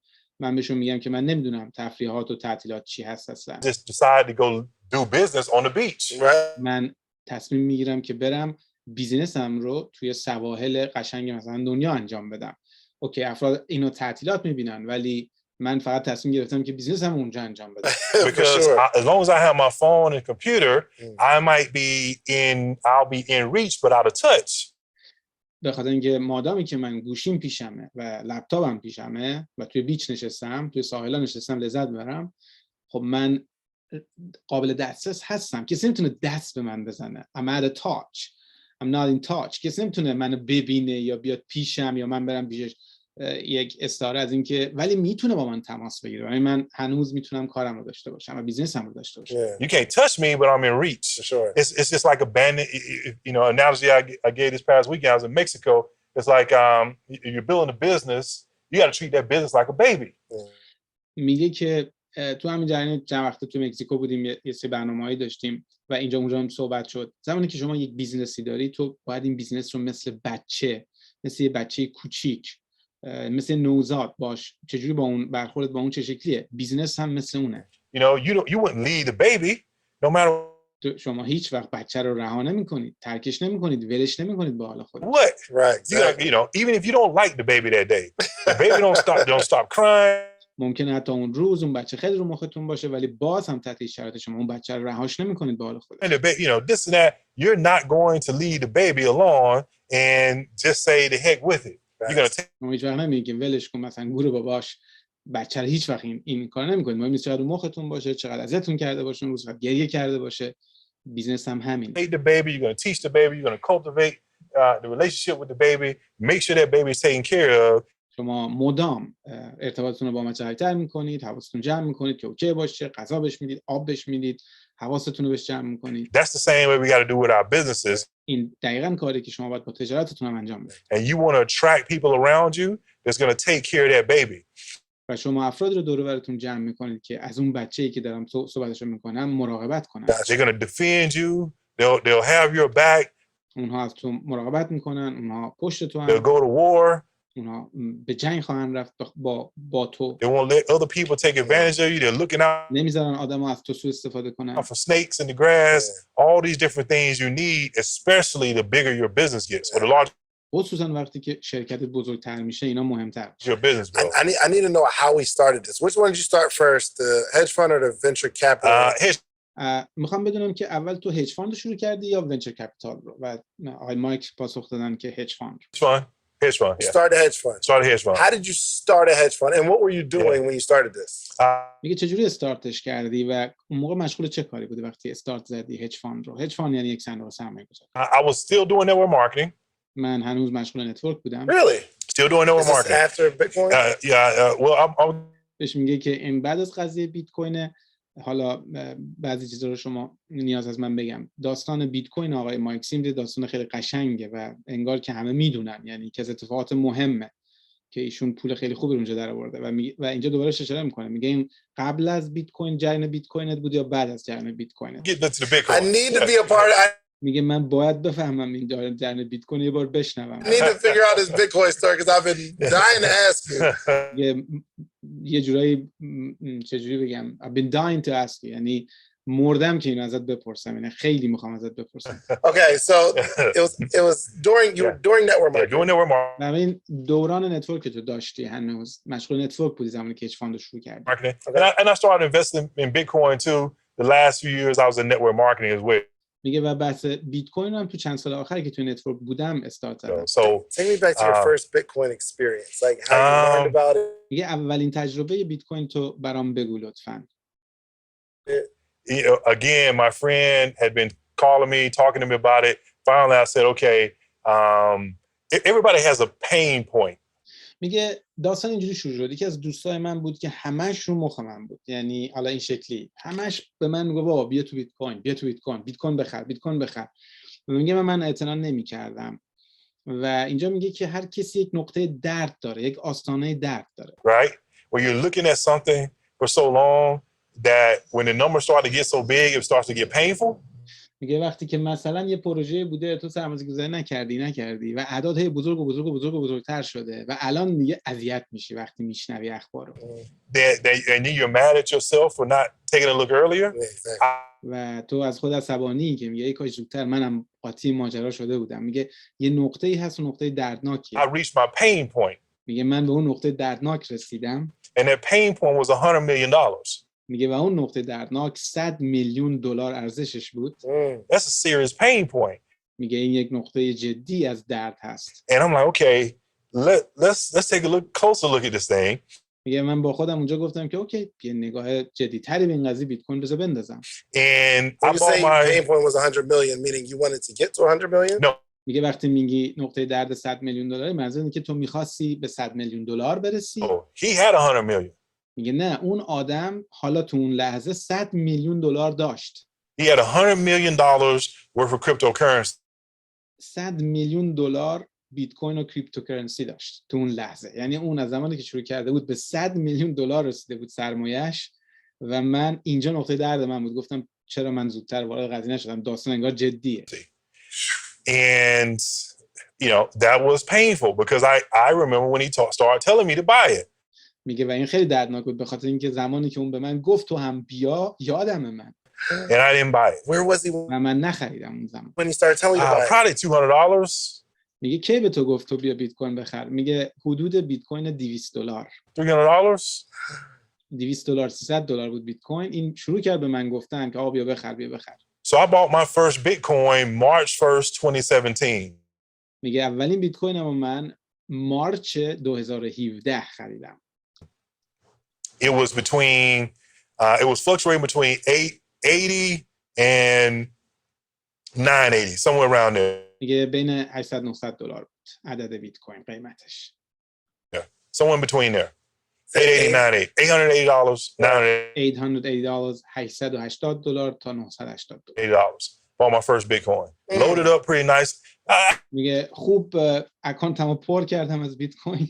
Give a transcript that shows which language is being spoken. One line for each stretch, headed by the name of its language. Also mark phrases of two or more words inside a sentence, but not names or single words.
Persian: من بهشون میگم که من نمیدونم تفریحات و تعطیلات چی هست اصلا.
English: Just decide to go do business on the beach.
Persian: من تصمیم میگیرم که برم بیزینسم رو توی سواحل قشنگ مثلا دنیا انجام بدم. اوکی افراد اینو تعطیلات میبینن، ولی من فقط تصمیم گرفتم که بیزنسم اونجا انجام بدم.
English: Because as long as I have my phone and computer, I'll be in reach but out of touch.
Persian: به خاطر اینکه مادامی که من گوشیم پیشمه و لپتاپم پیشمه و توی بیچ نشستم، توی ساحل نشستم لذت ببرم، خب من قابل دسترس هستم. کسی نمیتونه دست به من بزنه.
English: I'm at a touch. I'm not in touch.
Persian: کسی نمیتونه منو ببینه یا بیاد پیشم یا من برم پیشش. یک استعاره از این که ولی میتونه با من تماس بگیره. یعنی من هنوز میتونم کارم رو داشته باشم و بیزنسم رو داشته باشم.
English: You can't touch me, but I'm in reach. Sure. It's just like a bandit, you know, analogy I gave this past weekend. I was in Mexico. It's like you're building a business. You got to treat that business like a baby.
Persian: میگه که تو همین جریان چند وقت تو مکزیکو بودیم، یه سری برنامه‌ای داشتیم و اینجا اونجا هم صحبت شد. زمانی که شما یک بیزنسی داری، تو باید این بیزنس رو مثل یه بچه کوچیک، مثل نوزاد باش. چجوری با اون برخورد با اون چه شکلیه؟ بیزنس هم مثل اونه.
English: You know, you wouldn't leave the baby no matter.
Persian: شما هیچ وقت بچه رو رها نمی‌کنید، ترکش نمی‌کنید، ولش نمی‌کنید به حال خودش.
English: What? Right. Exactly. You know, even if you don't like the baby that day, the baby don't stop crying.
Persian: ممکنه حتی اون روز اون بچه خیلی رو مختون باشه ولی باز هم تحت شرایط شما اون بچه رو رهاش نمی‌کنید به حال خودش.
English: And you know, this and that, you're not going to leave the baby alone and just say the heck with it. You're going to take.
Persian: هیچ وقت نمیگید که ولش کن، مثلا گور باباش بچه رو هیچ وقت این کار نمی‌کنید. مهم نیست چقدر مختون باشه، چقدر اذیتتون کرده باشه، اون روز فقط گریه کرده باشه. بیزنس هم همین.
English: The baby, you're going to teach the baby, you're going to cultivate the relationship with the baby, make sure that baby is taken care of.
Persian: شما مدام ارتباطتون رو با بچه قوی‌تر می‌کنید، حواستون جمع می‌کنید که اوکی باشه، غذا بهش میدید، آب بهش میدید، حواستون رو بهش جمع می‌کنید.
English: That's the same way we got to do with our businesses.
Persian: این دقیقاً کاری که شما باید با تجارتتون هم انجام بدید.
English: And you want to attract people around you that's going to take care of that baby.
Persian: و شما افراد رو دور و برتون جمع می‌کنید که از اون بچه‌ای که دارم صحبتش می‌کنم مراقبت کنن.
English: They're going to defend you. They'll have your back.
Persian: اونها از تو مراقبت می‌کنن، اونها پشت تو
English: They'll go to war.
Persian: اونها به جنگ خواهند رفت با تو.
English: They won't let other people take advantage of you. They're looking out
Persian: نمیذارن آدم‌ها از تو سوء استفاده کنن.
English: for snakes in the grass. All these different things you need, especially the bigger your business gets or the larger
Persian: خصوصا وقتی که شرکت بزرگتر میشه اینا مهمتر.
English: your business grows. I need to know how we started this. Which one did you start first, the hedge fund or the venture capital?
Persian: میخوام بدونم که اول تو
English: hedge fund
Persian: شروع کردی یا
English: venture capital
Persian: رو؟ و آقای مایک پاسخ دادن که
English: hedge fund. Hedge fund. Yeah. Start a hedge fund. Start a hedge fund. How did you start a hedge fund, and what were you doing when you started this?
Persian: میگه چجوری استارتش کردی و اون موقع مشغول چه کاری بودی وقتی استارت زدی
English: hedge fund
Persian: رو؟
English: hedge fund
Persian: یعنی یک صندوق سرمایه‌گذاری.
English: I was still doing network marketing.
Persian: من هنوز مشغول نتورک بودم.
English: Really? Still doing network marketing. After Bitcoin? Well, I'm
Persian: بهش میگه که این بعد از قضیه بیت کوین، حالا بعضی چیزا رو شما نیاز از من بگم. داستان بیت کوین آقای مایک سیمز داستان خیلی قشنگه و انگار که همه میدونن، یعنی که از اتفاقات مهمه که ایشون پول خیلی خوبی اونجا در آورده و اینجا دوباره اشاره میکنه، میگه این قبل از بیت کوین جریان بیت کوینت بود یا بعد از جریان بیت کوینت؟
English: getting into the Bitcoin. I need to be a part.
Persian: میگه من باید بفهمم این جریان بیت کوین یه بار بشنوم.
English: I need to figure out this Bitcoin story because I've been dying to ask you.
Persian: یه جورایی چجوری بگم
English: I've been dying to ask you،
Persian: یعنی مردم که اینو ازت بپرسم، یعنی خیلی میخوام ازت بپرسم.
English: Okay, so it was during you were doing network marketing. Doing network marketing.
Persian: ببین دوران نتورک تو داشتی، هنوز مشغول نتورک بودی زمانی که
English: hedge fund
Persian: رو شروع کردی.
English: And I started investing in Bitcoin too. The last few years I was in network marketing as well.
Persian: میگه و بحث بیت کوین رو هم تو چند سال آخری که تو نتورک بودم استارت زدم.
English: So take me back to your first Bitcoin experience, like how you learned about it.
Persian: میگه اولین تجربه بیت کوین تو برام بگو لطفاً.
English: Again, my friend had been calling me, talking to me about it. Finally, I said, okay, everybody has a pain point.
Persian: میگه داستان اینجوری شروع شد. یکی از دوستای من بود که همش رو مخ من بود، یعنی حالا این شکلی همش به من میگه بابا بیا تو بیت کوین، بیا تو بیت کوین بخر. میگه من اعتنا نمی‌کردم و اینجا میگه که هر کسی یک نقطه درد داره، یک آستانه درد داره.
English: Right? Where you're looking at something for so long that when the numbers start to get so big, it starts to get painful.
Persian: میگه وقتی که مثلا یه پروژه بوده تو سرمایه‌گذاری نکردی و اعداد هی بزرگتر شده و الان میگه اذیت میشی وقتی میشنوی اخبارو.
English: And you're mad at yourself for not taking a look earlier.
Persian: و تو از خود عصبانی که میگه ای کاش زودتر منم قاطی ماجرا شده بودم. میگه یه نقطه‌ای هست و نقطه دردناکیه.
English: I reached my pain point.
Persian: میگه من به اون نقطه دردناک رسیدم.
English: And that pain point was $100 million.
Persian: میگه و اون نقطه دردناک 100 میلیون دلار ارزشش بود.
English: That's a serious pain point.
Persian: میگه این یک نقطه جدی از درد هست.
English: And I'm like, okay, let's take a closer look at this thing.
Persian: میگه من با خودم اونجا گفتم که اوکی یه نگاه جدی‌تری به این قضیه بیت کوین بذار بندازم.
English: And I I bought say my pain point was 100 million, meaning you wanted to get to 100 million? No.
Persian: میگه وقتی میگی نقطه درد 100 میلیون دلار منظور اینه که تو می‌خواستی به 100 میلیون دلار برسی.
English: Oh, he had 100 million.
Persian: میگه نه اون آدم حالا تو اون لحظه 100 میلیون دلار داشت.
English: He had $100 million worth of cryptocurrency.
Persian: 100 میلیون دلار بیت کوین و کریپتوکارنسی داشت تو اون لحظه. یعنی اون از زمانی که شروع کرده بود به 100 میلیون دلار رسیده بود سرمایه‌اش و من اینجا نقطه درد من بود. گفتم چرا من زودتر وارد قضیه نشدم؟ داستان انگار جدیه.
English: And you know, that was painful because I remember when he started telling me to buy it.
Persian: میگه و این خیلی دردناک بود به خاطر اینکه زمانی که اون به من گفت تو هم بیا یادم من.
English: And I didn't buy it. Where was he
Persian: و من نخریدم اون زمان.
English: when he started telling you to buy it? Probably $200.
Persian: میگه کی به تو گفت تو بیا بیت کوین بخر؟ میگه حدود بیت کوین $200.
English: $300.
Persian: $200 $300 بود بیت کوین. این شروع کرد به من گفتن که آقا بیا بخر بیا بخر.
English: So I bought my first Bitcoin March 1st, 2017.
Persian: میگه اولین بیت کوینمو من مارچ 2017 خریدم.
English: It was it was fluctuating between 880 and 980, somewhere around there.
Persian: میگه بین 800 900 دلار بود عدد بیت کوین قیمتش.
English: Yeah, somewhere in between there. 880, 980, $880,
Persian: $880 $880 تا $980.
English: Bought my first Bitcoin. Loaded up pretty nice.
Persian: میگه خوب اکانتمو پر کردم از بیت کوین.